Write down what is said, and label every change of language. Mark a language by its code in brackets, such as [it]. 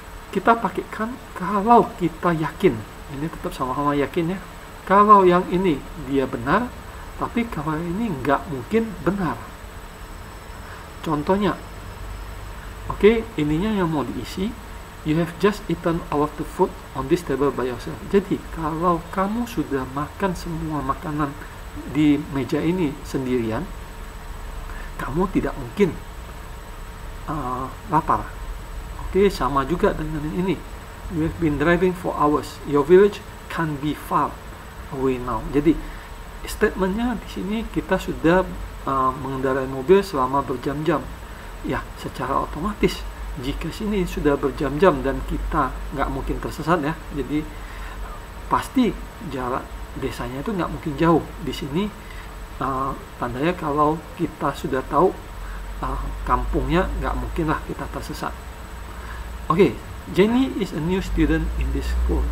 [id] Kita pakaikan kalau kita yakin. Ini tetap sama-sama yakin ya. Kalau yang ini dia benar, tapi kalau ini nggak mungkin benar. Contohnya, oke, ininya yang mau diisi. [en] You have just eaten all of the food on this table by yourself. [id] Jadi kalau kamu sudah makan semua makanan di meja ini sendirian, kamu tidak mungkin lapar. Oke, sama juga dengan ini. [en] You have been driving for hours. Your village can be far away now. [id] Jadi statementnya di sini kita sudah mengendarai mobil selama berjam-jam. Ya, secara otomatis jika sini sudah berjam-jam dan kita nggak mungkin tersesat ya, jadi pasti jarak desanya itu nggak mungkin jauh. Di sini tandanya kalau kita sudah tahu kampungnya, nggak mungkin lah kita tersesat. [en] Oke, Jenny is a new student in this school.